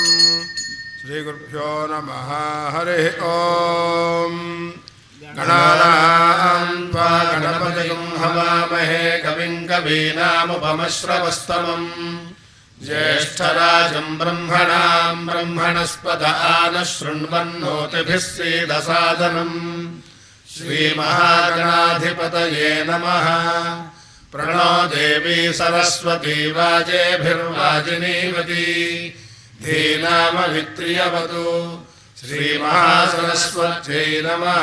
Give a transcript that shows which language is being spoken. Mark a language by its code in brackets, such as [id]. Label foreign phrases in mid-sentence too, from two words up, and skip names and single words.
[sa] శ్రీగురుభ్యో నమః. హరి ఓం. గణానాం త్వా గణపతిం హవామహే కవిం కవీనాముపమశ్రవస్తమం జ్యేష్ఠరాజం బ్రహ్మణాం బ్రహ్మణస్పద ఆనశృణ్వన్నోతిభిः सीदसादनम्. श्रीमहागणाधिपतये नमः. प्रणो देवी सरस्वती वाजेभिर्वाजिनीवती धीनामवित्रियवतु. श्रीमहासरस्वत्यै नमः.